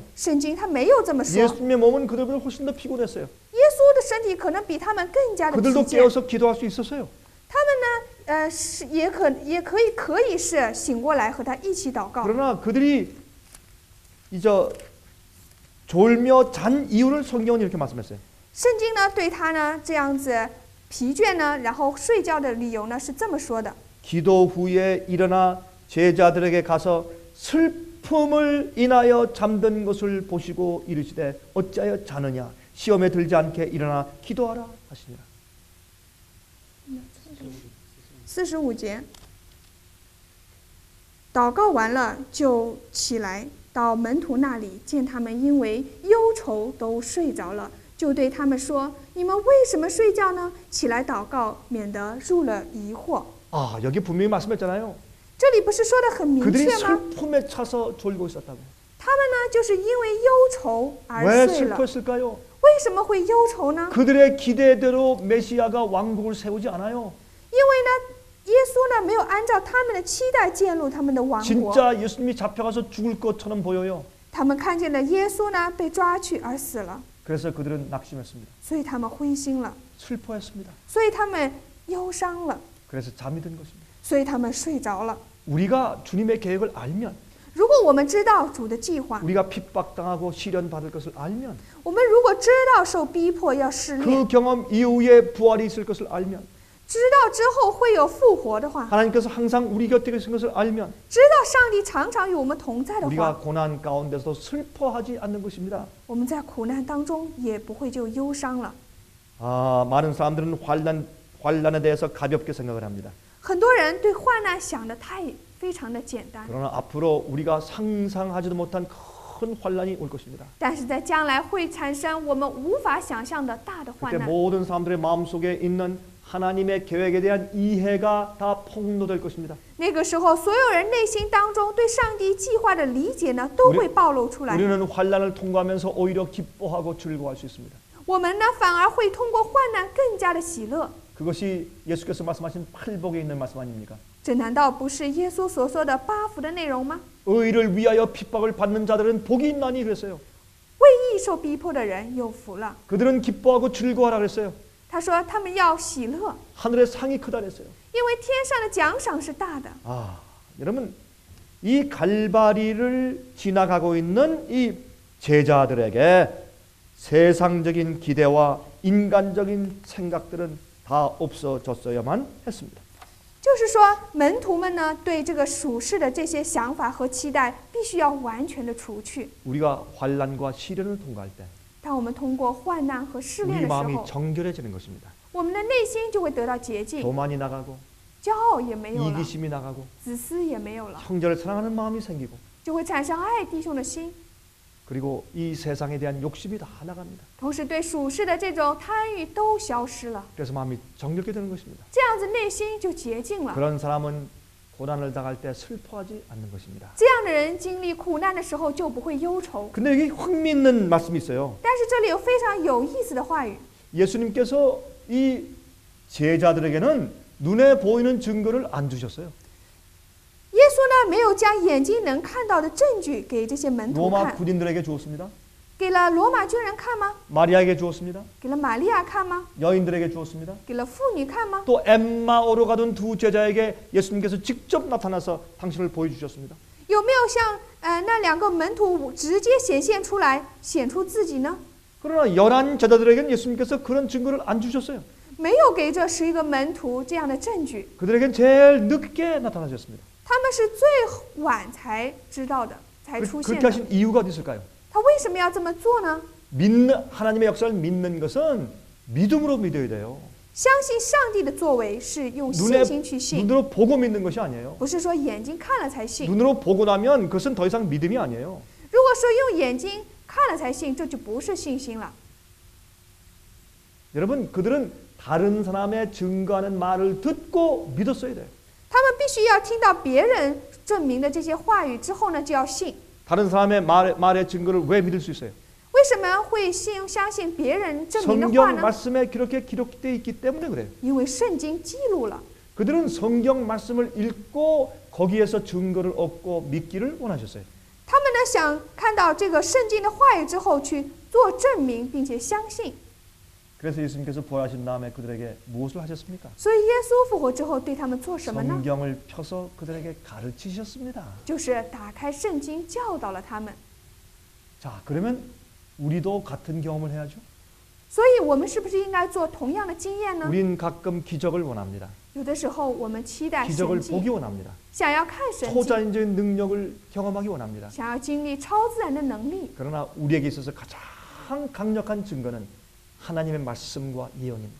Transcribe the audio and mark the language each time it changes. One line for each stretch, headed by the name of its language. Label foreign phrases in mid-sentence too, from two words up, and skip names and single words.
Chinese: 圣经他没有这么说。
Korean: 예수님의 몸은 그들보다 훨씬 더 피곤했어요.
Chinese: 耶稣的身体可能比他们更加的疲
Korean: 그들도
Chinese: 倦。
Korean: 깨어서 기도할 수 있었어요.
Chinese: 他们呢，是也可以是醒过来和他一起祷告。
Korean: 그러나 그들이 이제 졸며 잔 이유를 성경은 이렇게 말씀했어요.
Chinese: 圣经呢对他呢这样子疲倦呢，然后睡觉的理由呢是这么说的：
Korean: 기도 후에 일어나 제자들에게 가서 슬픔을 인하여 잠든 것을 보시고 이르시되 어찌하여 자느냐 시험에 들지 않게 일어나 기도하라 하시니라.
Chinese: 45 节，祷告完了就起来到门徒那里，见他们因为忧愁都睡着了，就对他们说：“你们为什么睡觉呢？起来祷告，免得入了疑惑。”
Korean: 아, 여기 분명히 말씀했잖아요.
Chinese: 这里不是说的很明
Korean: 그들이
Chinese: 确吗？
Korean: 슬픔에 차서 졸고 있었다고.
Chinese: 他们呢，就是因为忧愁而
Korean: 왜
Chinese: 睡了。
Korean: 슬퍼했을까요?
Chinese: 为什么会忧愁呢？
Korean: 그들의 기대대로 메시아가 왕국을 세우지 않아요.
Chinese: 因为呢，耶稣呢没有按照他们的期待建立他们的王国。
Korean: 진짜 예수님이 잡혀가서 죽을 것처럼 보여요.
Chinese: 他们看见了耶稣呢被抓去而死了，
Korean: 그래서 그들은 낙심했습니다.
Chinese: 所以他们灰心了，
Korean: 슬퍼했습니다.
Chinese: 所以他们忧伤了，
Korean: 그래서 잠이 든 것입니다.
Chinese: 所以他们睡着了。
Korean: 우리가 주님의 계획을 알면,
Chinese: 如果我们知道主的计划，
Korean: 우리가 핍박당하고 시련받을 것을 알면,
Chinese: 我们如果知道受逼迫要试炼，
Korean: 그 경험 이후에 부활이 있을 것을 알면,
Chinese: 知道之后会有复活的话，
Korean: 하나님께서 항상 우리 곁에 계신 것을 알면
Chinese: 知道上帝常常与我们同在的
Korean: 우리가
Chinese: 话，
Korean: 고난 가운데서 슬퍼하지 않는 것입니다.
Chinese: 我们在苦难当中也不会就忧伤了。
Korean: 아, 많은 사람들은 환난에 대해서 가볍게 생각을 합니다.
Chinese: 很多人对患难想的非常的简单，
Korean: 그러나 앞으로 우리가 상상하지도 못한 큰 환난이 올 것입니다.
Chinese: 但是在将来会产生我们无法想象的大的患
Korean: 그때
Chinese: 难。
Korean: 모든 사람들의 마음속에 있는 하나님의 계획에 대한 이해가 다 폭로될 것입니다.
Chinese: 那个时候，所有人内心当中对上帝计划的理解呢，都会暴露出来。
Korean: 우리는 환난을 통과하면서 오히려 기뻐하고 즐거워할 수 있습니다.
Chinese: 我们呢，反而会通过患难更加的喜乐。
Korean: 그것이 예수께서 말씀하신 팔복에 있는 말씀 아닙니까?
Chinese: 这难道不是耶稣所说的八福的内容吗？
Korean: 의를 위하여 핍박을 받는 자들은 복이 있나니 그랬어요.
Chinese: 为义受逼迫的人有福了。
Korean: 그들은 기뻐하고 즐거워하라 그랬어요.
Chinese: 他说他们要喜乐，
Korean: 하늘의 상이 크다 그랬어요.
Chinese: 因为天上的奖赏是大的。
Korean: 아, 여러분 이 갈바리를 지나가고 있는 이 제자들에게 세상적인 기대와 인간적인 생각들은 다 없어졌어야만 했습니다.
Chinese: 就是说，门徒们呢，对这个属世的这些想法和期待，必须要完全的除去。
Korean: 우리가 환난과 시련을 통과할 때
Chinese: 当我们通过患难和试
Korean: 우리
Chinese: 炼的时
Korean: 마음이
Chinese: 候，
Korean: 정결해지는 것입니다.
Chinese: 我们的内心就会得到洁净，
Korean: 교만이 나가고
Chinese: 骄傲也没有了，
Korean: 이기심이 나가고
Chinese: 自私也没有了，
Korean: 형제를 사랑하는 마음이 생기고
Chinese: 就会产生爱弟兄的心，
Korean: 그리고 이 세상에 대한 욕심이 다 나갑니다.
Chinese: 同时对属世的这种贪欲都消失了，
Korean: 그래서 마음이 정결게 되는 것입니다.
Chinese: 这样子内心就洁净了。
Korean: 그런 사람은 고난을 당할 때 슬퍼하지 않는 것입니다.
Chinese: 这样的人经历苦难的时候就不会忧愁。
Korean: 근데 여기 흥미있는 말씀이 있어요.
Chinese: 但是这里有非常有意思的话语，
Korean: 예수님께서 이 제자들에게는 눈에 보이는 증거를 안 주셨어요.
Chinese: 耶稣呢没有将眼睛能看到的证据给这些门徒
Korean: 로마
Chinese: 看，
Korean: 군인들에게 주었습니다.
Chinese: 给了罗马军人看吗？
Korean: 마리아에게 주었습니다.
Chinese: 给了玛利亚看吗？
Korean: 여인들에게 주었습니다.
Chinese: 给了妇女看吗？
Korean: 또 엠마오로 가던 두 제자에게 예수님께서 직접 나타나서 당신을 보여주셨습니다.
Chinese: 有没有像那两个门徒直接显现出来，显出自己呢？
Korean: 그러나 11 제자들에게는 예수님께서 그런 증거를 안 주셨어요.
Chinese: 没有给这11个门徒这样的证据，
Korean: 그들에겐 제일 늦게 나타나셨습니다.
Chinese: 他们是最晚才知道的，才出现
Korean: 그렇게
Chinese: 的。
Korean: 하신 이유가 어디 있을까요?
Chinese: 他为什么要这么做呢？
Korean: 하나님의 역사를 믿는 것은 믿음으로 믿어야 돼요.
Chinese: 相信上帝的作为是用信
Korean: 눈에
Chinese: 心去信，
Korean: 눈으로 보고 믿는 것이 아니에요.
Chinese: 不是说眼睛看了才信。
Korean: 눈으로 보고 나면 그것은 더 이상 믿음이 아니에요.
Chinese: 如果说用眼睛看了才信，这就不是信心了。
Korean: 여러분, 그들은 다른 사람의 증거하는 말을 듣고 믿었어야 돼요.
Chinese: 他们必须要听到别人证明的这些话语之后呢，就要信。
Korean: 다른 사람의 말의 증거를 왜 믿을 수 있어요?
Chinese: 为什么会相信别人证明的话
Korean: 성경
Chinese: 呢？
Korean: 말씀에 그렇게 기록되어 있기 때문에 그래요.
Chinese: 因为圣经记录了。
Korean: 그들은 성경 말씀을 읽고 거기에서 증거를 얻고 믿기를 원하셨어요.
Chinese: 他们呢想看到这个圣经的话语之后去做证明，并且相信。
Korean: 그래서 예수님께서 부활하신 다음에 그들에게 무엇을 하셨습니까?
Chinese: 所以耶稣复活之后对他们做什么呢？
Korean: 성경을 펴서 그들에게 가르치셨습니다.
Chinese: 就是打开圣经教导了他们。
Korean: 자, 그러면 우리도 같은 경험을 해야죠.
Chinese: 所以我们是不是应该做同样的经验呢？
Korean: 우린 가끔 기적을 원합니다.
Chinese: 有的时候我们期待
Korean: 기적을
Chinese: 神
Korean: 보기
Chinese: 迹，
Korean: 원합니다.
Chinese: 想要看神迹，
Korean: 초자연적인 능력을 경험하기 원합니다.
Chinese: 想要经历超自然的能力。
Korean: 그러나 우리에게 있어서 가장 강력한 증거는 하나님의 말씀과 예언입니다.